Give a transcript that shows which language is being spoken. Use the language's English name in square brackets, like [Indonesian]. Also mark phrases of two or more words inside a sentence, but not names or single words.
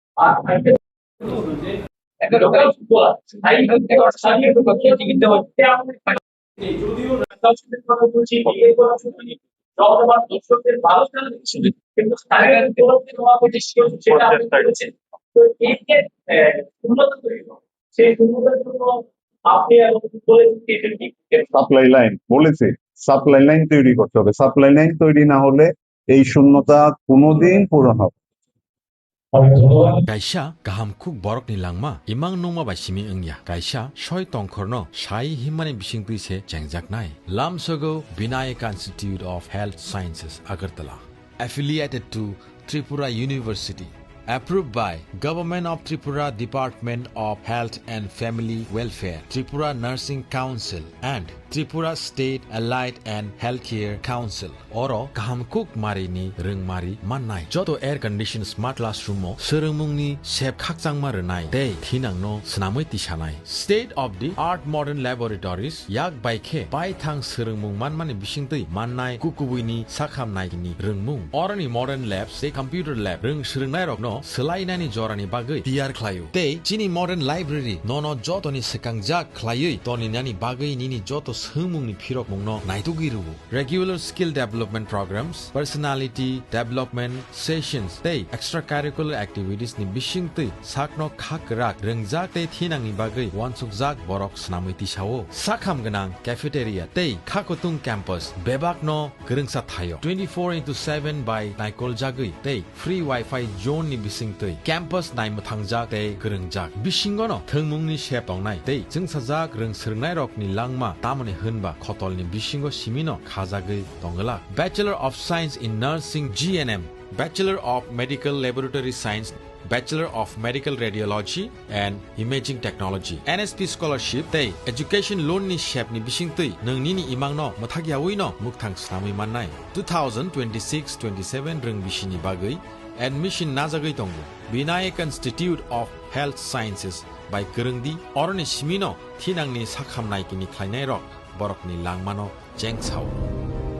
[Bangla] দর্শকদের ভালো কিন্তু সেটা আপনি করেছেন। তো এই যে উন্নত তৈরি সেই উন্নতের জন্য আপনি সাপ্লাই লাইন বলেছে, সাপ্লাই লাইন তৈরি করতে হবে। সাপ্লাই লাইন তৈরি না হলে এই শূন্যতা কোনোদিন পূরণ হবে। [Kok Borok] Kaisa kaham khuk borok ni langma imang nongma bai simi engya kaisa soi tongkhorno sai himani bising tui se chengjak nai [English] Lamsogo Vinayaka Institute of Health Sciences Agartala affiliated to Tripura University approved by Government of Tripura Department of Health and Family Welfare, Tripura Nursing Council, and Tripura State Allied and Healthcare Council. [Kok Borok] Oro kahamkuk marini rungmari mannai. Joto [English] air conditioned smart classroom [Kok Borok] mo seremungni sep khakjangma renai. Tei thinangno snamui tisanai. [English] State of the art modern laboratories [Kok Borok] yak baikhe baithang seremung manmani bisingtui mannai kukubuini sakhamnai ni rungmung. Orani [English] modern labs [Kok Borok] tei [English] computer lab [Kok Borok] rung srungnai rokno selainani jorani bagui tiyar khlayu. Tei chini [English] modern library [Kok Borok] nono jotoni sekangjak khlayui toni nani bagui nini joto sumungni phirok mungno naitugiru. [English] Regular skill development programs, personality development sessions tei extracurricular activities [Kok Borok] ni bisingtui sakno khakrak rungjak tei thinangni bagui wansukjak borok snamui tisao. Sakham ganang cafeteria tei khakotung campus bebakno gerungsa thayo. 24/7 by naikol jagui tei [English] free wifi zone [Kok Borok] ni bisingtui campus naimuthangjak tei gerungjak. Bisingono thengmungni shep tongnai tei jungsajak rung srungnai rokni langma tamoni hunba khotolni bisingo simino khajagui tongala. [English] Bachelor of Science in Nursing GNM, Bachelor of Medical Laboratory Science, Bachelor of Medical Radiology and Imaging Technology, [Kok Borok] NSP Scholarship tei [English] Education Loan [Kok Borok] ni shep ni bisingtui nungni ni imangno mathagyawui no mukthang snamui mannai. 2026-27 rung bisini bagui admission najagui tongo. Vinayak Institute of Health Sciences by Gerungdi oroni simino thinangni sakhamnai kini khlainai rok borokni langmano jengchao.